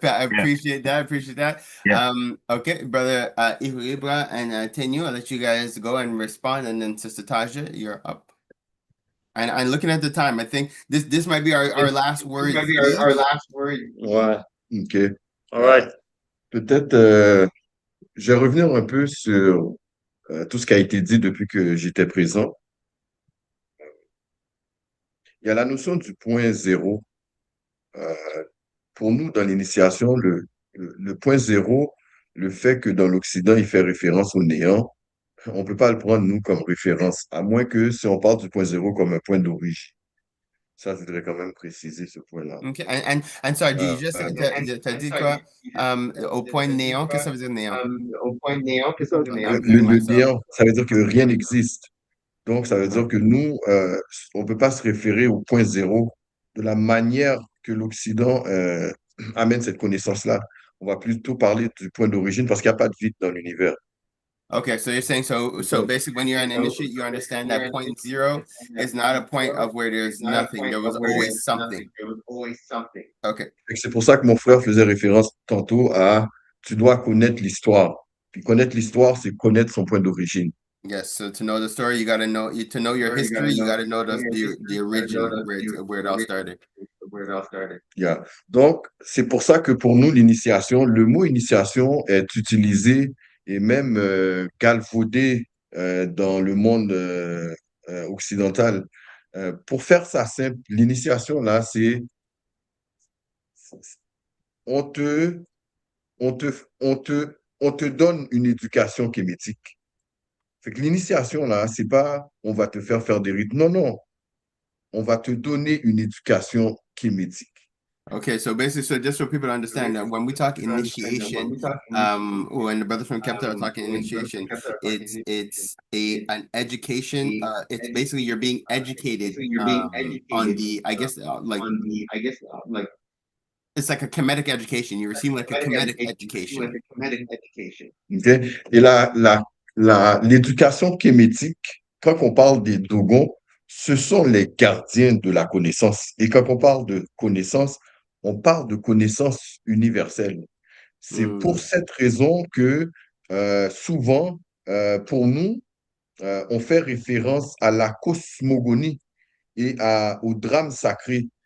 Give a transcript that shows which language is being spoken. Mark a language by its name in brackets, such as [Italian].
[English] I appreciate that. I appreciate that. Yeah. Okay, brother Ibra and Tenyu, I'll let you guys go and respond, and then Sister Taja, you're up. And looking at the time, I think this might be our last word. This might be our last word. Ouais. OK. All right. [French] Peut-être, je vais revenir un peu sur tout ce qui a été dit depuis que j'étais présent. Il y a la notion du point zéro. Pour nous, dans l'initiation, le point zéro, le fait que dans l'Occident, il fait référence au néant, on ne peut pas le prendre, nous, comme référence, à moins que si on parle du point zéro comme un point d'origine. Ça, je voudrais quand même préciser ce point-là. [English] Okay, and sorry, do you just [French] t'as dit quoi? Au point néant, qu'est-ce que ça veut dire néant? Au point néant, qu'est-ce que ça veut dire néant? Le néant, ça veut dire que rien n'existe. Donc, ça veut dire que nous, on ne peut pas se référer au point zéro de la manière que l'Occident amène cette connaissance-là. On va plutôt parler du point d'origine parce qu'il n'y a pas de vide dans l'univers. [English] Okay, so you're saying so basically when you're an initiate, you understand that point zero is not a point of where there's nothing. There was always something. There was always something. Okay. [French] C'est pour ça que mon frère faisait référence tantôt à tu dois connaître l'histoire. Puis connaître l'histoire, c'est connaître son point d'origine. [English] Yes, so to know the story, you got to know to know your history. You got to know the origin where it all started. Yeah. [French] Donc, c'est pour ça que pour nous, l'initiation, le mot initiation est utilisé et même galvaudé dans le monde occidental. Pour faire ça simple, l'initiation, là, c'est on te, on te, on te donne une éducation kémétique. Fait que l'initiation, là, c'est pas on va te faire faire des rites. Non, non. On va te donner une éducation kémétique. [English] Okay, so basically, so just so people to understand that when we talk initiation, when the brothers from Kepta are talking initiation, it's an education. It's basically you're being educated on the, I guess, like it's like a Kemetic education. You receive like a Kemetic education. Okay? [French] Et l'éducation kémétique, quand on parle des Dogons, ce sont les gardiens de la connaissance. Et quand on parle de connaissance, on parle de connaissance universelle. C'est pour cette raison que souvent, pour nous, on fait référence à la cosmogonie et au drame sacré.